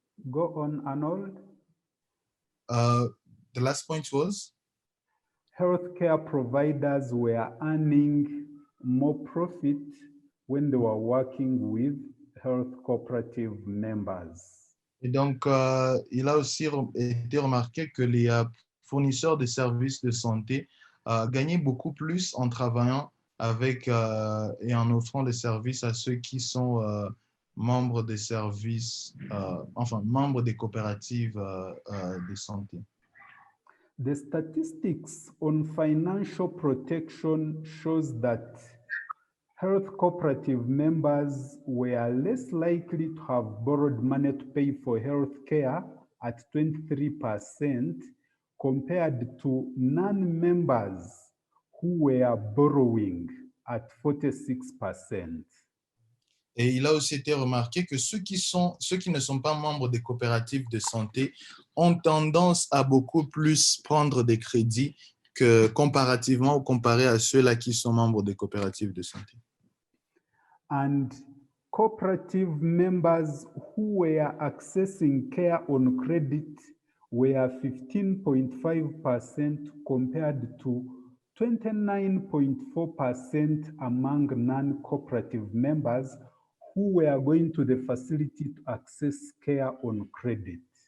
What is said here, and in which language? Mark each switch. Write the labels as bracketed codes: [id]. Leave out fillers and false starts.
[en] Go on, Arnold. The last point was? Healthcare providers were earning more profit when they were working with health cooperative members. [fr] Et donc, il a aussi été remarqué que les fournisseurs de services de santé gagnaient beaucoup plus en travaillant avec et en offrant des services à ceux qui sont membres des services, membres des coopératives de santé. [en] The statistics on financial protection shows that health cooperative members were less likely to have borrowed money to pay for health care at 23% compared to non-members who were borrowing at 46%. [fr] Et il a aussi été remarqué que ceux qui ne sont pas membres des coopératives de santé ont tendance à beaucoup plus prendre des crédits comparativement ou comparé à ceux-là qui sont membres des coopératives de santé. [en] And cooperative members who were accessing care on credit were 15.5% compared to 29.4% among non-cooperative members who were going to the facility to access care on credit.